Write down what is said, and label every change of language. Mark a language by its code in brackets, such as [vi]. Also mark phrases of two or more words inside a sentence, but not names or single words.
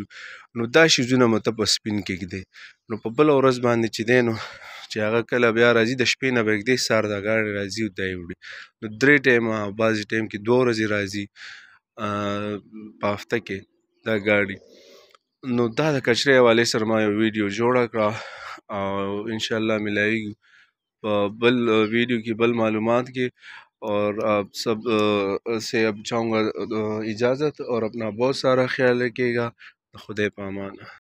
[ps] نو دا شیزونه به ته په سپین کې ږدې. نو په بله ورځ باندې چې دی نو چې هغه کله بیا راځي د شپې نه به ږدې، سهار دا ګاډی راځي او دا یې وړي. نو 3 ټایمه او بعضې ټایم کې 2 ورځې راځي په هفته کې دا ګاډي. نو دا د کچرې حوالې سره ما یو ویډیو جوړه کړه، او انشاءاللہ ملاویږو په بل ویڈیو کی بل معلومات کی. [ur] اور آپ سب سے اب چاہوں گا اجازت، اور اپنا بہت سارا خیال رکھیے گا. [ps] خدا پامان.